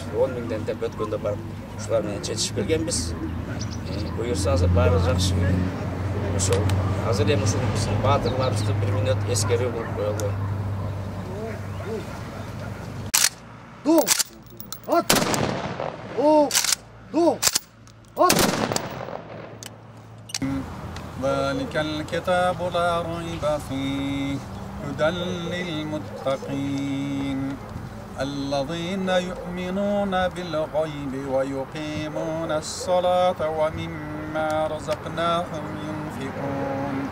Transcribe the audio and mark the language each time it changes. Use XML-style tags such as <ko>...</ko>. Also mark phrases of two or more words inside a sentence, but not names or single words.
<ky>10 миңден деп өткөндө барып ушулар менен чечишип келгенбиз. Буюрса азыр баары жакшы. Ошол азыр эми ушул биздин баатырларыбызды 1 мүнөт эскерүү кылып коелу. Ду! Ат! О! Ду! Ат!</ky> <ar>ذلك الكتاب لا ريب فيه هدى للمتقين الذين يؤمنون بالغيب ويقيمون الصلاة ومما رزقناهم ينفقون</ar>